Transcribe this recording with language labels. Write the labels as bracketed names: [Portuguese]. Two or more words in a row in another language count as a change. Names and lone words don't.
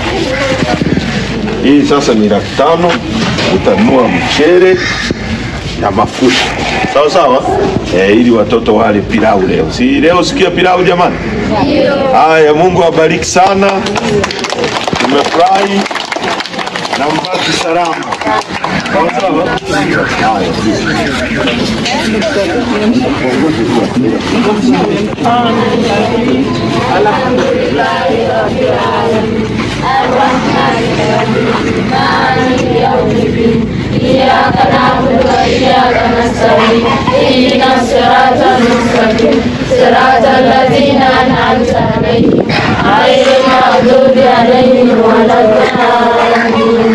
[Swahili] Hii sasa ni 500, utanunua mchere na mafuta. Sawa? Ili watoto wale pilau leo. Si leo sikia pilau jamani? Haya, Mungu awabariki sana. Tumefurahi na mbaki salama. Sawa? Haya. [Arabic] إياك نعبد وإياك نستعين اهدنا الصراط المستقيم صراط الذين أنعمت عليهم غير المغضوب عليهم ولا الضالين.